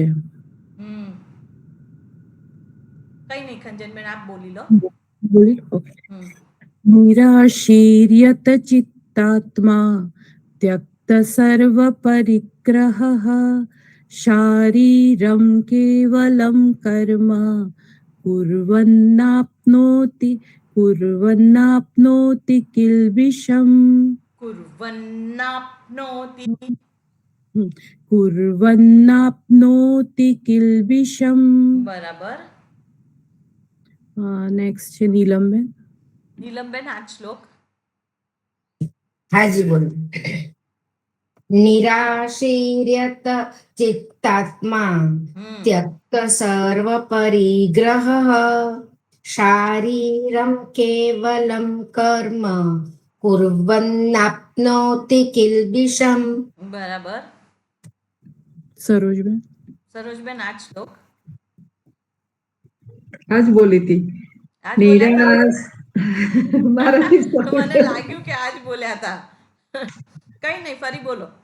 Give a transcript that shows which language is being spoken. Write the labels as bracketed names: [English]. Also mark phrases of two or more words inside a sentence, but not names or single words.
[Gujarati] હમ, કઈ નહીં, ખંજનબેન આપ બોલી લો. બોલી. ઓકે. હમ, [Sanskrit] નિરાશીર્યત ચિત્તાત્મા ત્યક્ત સર્વ પરિગ્રહ શારીરમ કેવલમ કર્મ कुर्वन्नाप्नोति किल्बिषम्. કુર્વન્નાપ્નોતિ. कुर्वन्नाप्नोति किल्बिषम्. [Gujarati] બરાબર. નેક્સ્ટ છે નીલમબેન. નીલમબેન, આ શ્લોક. હાજી બોલો. [Sanskrit] નિરાશીર્યત ચિત્તાત્મા હમ, त्यक्त सर्व परिग्रह शारीरम केवलम कर्म कुर्वन्नाप्नोति किल्बिषम. [Gujarati] બરાબર. સરોજબેન. સરોજબેન, આ શ્લોક. આજ બોલી હતી. આજ બોલ્યા હતા? નિરાશ મારાથી મને લાગ્યું કે આજ બોલ્યા હતા. કઈ નહીં, ફરી બોલો.